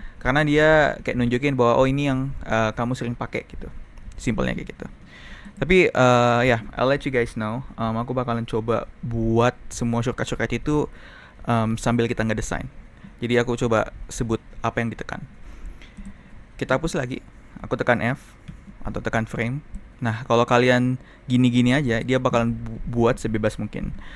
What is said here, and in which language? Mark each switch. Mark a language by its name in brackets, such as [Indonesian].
[Indonesian] Karena dia kayak nunjukin bahwa ini yang kamu sering pakai gitu. Simpelnya kayak gitu. Tapi [English] I'll let you guys know. [Indonesian] Aku bakalan coba buat semua shortcut itu sambil kita ngedesain. Jadi aku coba sebut apa yang ditekan. Kita hapus lagi. Aku tekan F atau tekan frame. Nah, kalau kalian gini-gini aja, dia bakalan buat sebebas mungkin.